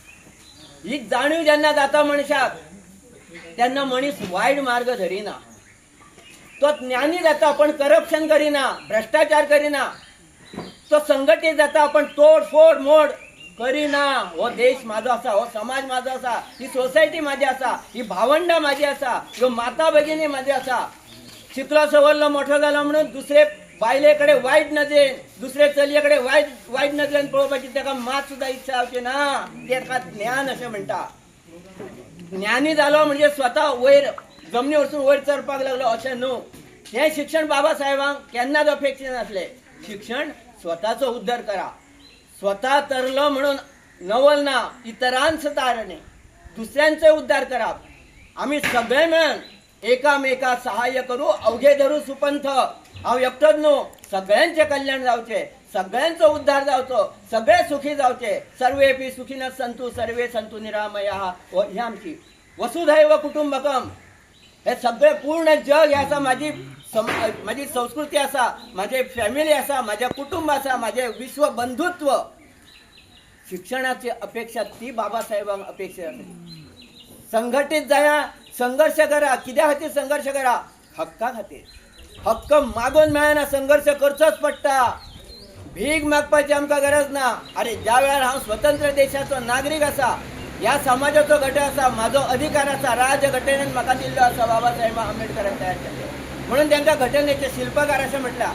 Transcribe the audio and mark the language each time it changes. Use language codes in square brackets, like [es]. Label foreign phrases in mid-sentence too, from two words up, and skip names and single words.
[kok] ही जाणीव जेन्ना जाता मनशाक तेन्ना मनीस वाईट मार्ग धरिना, तो ज्ञानी जाता पण करप्शन करिना, भ्रष्टाचार करिना, तो संघटित जाता पण तोडफोड मोड करिना। हो देश माझो असा, हो समाज माझो असा, ही सोसायटी माझी असा, ही भावंडा माझी असा, ह्यो माता भगिनी माझी असा। शिकलो सवरलो मोठो जालो म्हणून दुसरे बायलेकडे वाईट नजरेन, दुसरे चलयेकडे वाईट नजरेन पळोवपाची ताका मात सुद्धा इच्छा जावची ना। तेका ज्ञान अशें म्हणटा। ज्ञानी जालो म्हणजे स्वता वयर जमनी वरसून वयर चडपाक लागलो अशें न्हू। हे शिक्षण बाबासाहेबांक केन्नाच अपेक्षीत नासले। शिक्षण स्वताचो उद्धार करा, स्वतः तरलो म्हणून नवल ना, इतरांच तारणे, दुसऱ्यांचे उद्धार करा। [mr] आम्ही सगळे मिळून एकामेका सहाय्य करू, अवघे धरू सुपंथ। [kok] हांव एकटोच न्हू, सगळ्यांचे कल्याण जावचे, सगळ्यांचो उद्धार जावचो, सगळे सुखी जावचे। [sa] सर्वेपि सुखिनः सन्तु सर्वे सन्तु निरामयाः। [kok] ही आमची [sa] वसुधैव कुटुंबकम। [kok] हे सगळे पूर्ण जग हे आसा, माझी संस्कृती असा, माझे फॅमिली असा, माझे कुटुंब असा, माझे विश्व बंधुत्व। शिक्षणाची अपेक्षा ती बाबासाहेबांक अपेक्षा आसली। संघटित जाया, संघर्ष करा। कित्या खातीर संघर्ष करा? हक्का खातीर। हक्क मागून मेळना, संघर्ष करचोच पडटा। भीक मागपाची आमकां गरज ना। अरे ज्या वेळार हांव स्वतंत्र देशाचो नागरीक असा, ह्या समाजाचो घटक असा, माझो अधिकार असा, राजघटनेन म्हाका दिल्लो असा, बाबासाहेब आंबेडकरान तयार केल्लो म्हणून तांकां घटनेचे शिल्पकार अशें म्हटलां।